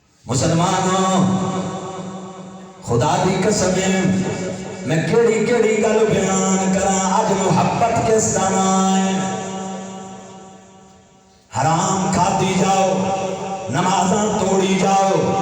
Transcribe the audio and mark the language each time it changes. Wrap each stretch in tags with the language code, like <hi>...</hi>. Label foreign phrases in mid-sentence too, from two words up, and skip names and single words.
<pa>مسلمانوں خدا دی قسم میں کیڑی کیڑی گل بیان کراں اج محبت کس دا نام ہے حرام کھاتی جاؤ نمازاں توڑی جاؤ</pa>